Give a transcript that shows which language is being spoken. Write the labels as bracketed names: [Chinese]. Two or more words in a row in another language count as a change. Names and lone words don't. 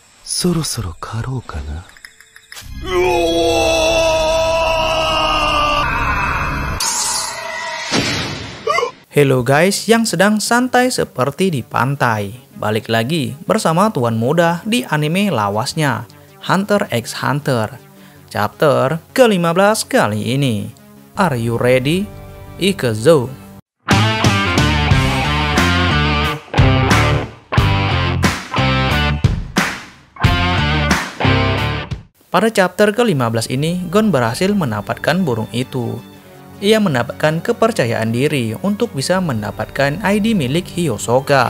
[Japanese] そろそろ帰ろうかな。 [English] Hello guys [Indonesian] yang sedang santai seperti di pantai. Balik lagi bersama Tuan Muda di anime lawasnya Hunter x Hunter. Chapter ke-15 kali ini. [English] Are you ready? [Indonesian] Ikezo. Pada chapter ke-15 ini, Gon berhasil mendapatkan burung itu. Ia mendapatkan kepercayaan diri untuk bisa mendapatkan ID milik Hisoka.